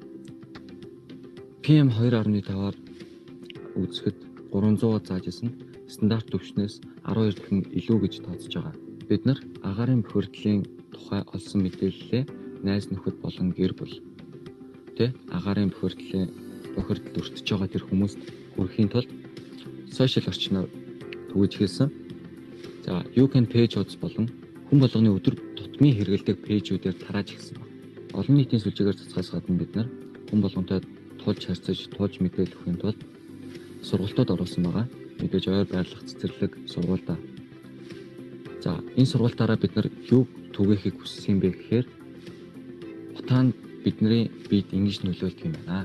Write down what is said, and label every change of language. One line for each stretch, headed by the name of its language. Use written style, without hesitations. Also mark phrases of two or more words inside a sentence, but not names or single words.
Mongolian: PM 2.5-аар үзэхэд 300-аар зааж исэн стандарт төвшнөөс 12 дахин илүү гэж тооцож байгаа. Бид нар агаарын бохирдлын тухай олсон мэдээллээ найз нөхөд болон гэр бүл агаарын бохирдол өртөж байгаа тэр хүмүүст хүрэхийн тулд сошиал орчноор түгэж хэлсэн. За,
English: you can page
Mongolian: хуудас болон хүн болгоны өдөр тутмын хэрэгэлдэг пэйжүүдээр тарааж эхэлсэн байна. Олон нийтийн сүлжээгээр цацгаас гадна бид нар хүн болгонтой тулж харьцаж, тулж мэдээлэл өгөхийн тулд сургалтад оруулсан байгаа. Мэдээж ойр байрлах цэцэрлэг сургуультай. За, энэ сургалтаараа бид нар юу түгээхийг хүссэн бэ гэхээр утаанд бидний биед ингэж нөлөөлдөг юм байна.